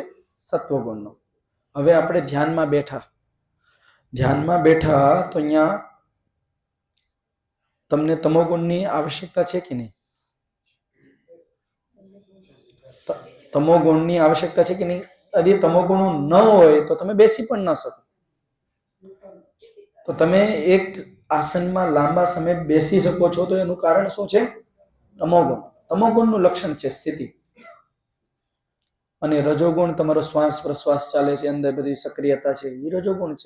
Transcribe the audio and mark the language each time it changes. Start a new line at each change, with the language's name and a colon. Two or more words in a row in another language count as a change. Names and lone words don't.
Gujarati: સત્વગુણનો. હવે આપણે ધ્યાનમાં બેઠા તો અહીંયા તમને તમોગુણની આવશ્યકતા છે કે નહીં? તમોગુણની આવશ્યકતા છે કે નહીં?
Hindi: यदि तमोगुण न
Gujarati: હોય તો તમે બેસી પણ ન શકો. તો તમે એક આસનમાં લાંબા સમય બેસી શકો છો તો એનું કારણ શું છે? તમોગુણ. તમોગુણનું લક્ષણ છે સ્થિતિ. અને રજોગુણ તમારો શ્વાસ પ્રશ્વાસ ચાલે છે, અંદર બધી સક્રિયતા છે, એ રજોગુણ છે.